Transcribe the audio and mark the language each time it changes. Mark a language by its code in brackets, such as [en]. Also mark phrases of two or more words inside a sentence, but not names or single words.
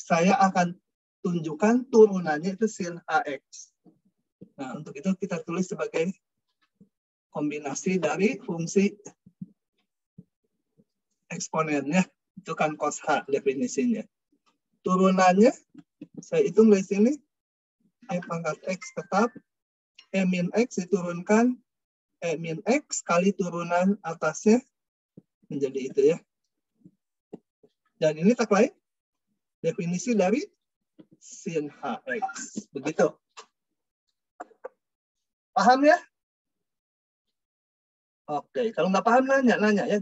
[id] Saya akan tunjukkan turunannya itu sin Hx. Nah, untuk itu kita tulis sebagai kombinasi dari fungsi eksponennya. Itu kan cos H definisinya. Turunannya, saya hitung di sini. E pangkat X tetap. E min X diturunkan. E min X kali turunan atasnya. Menjadi itu ya. Dan ini tak lain. Definisi dari sin Hx. Begitu. Paham ya? Oke, kalau nggak paham nanya ya.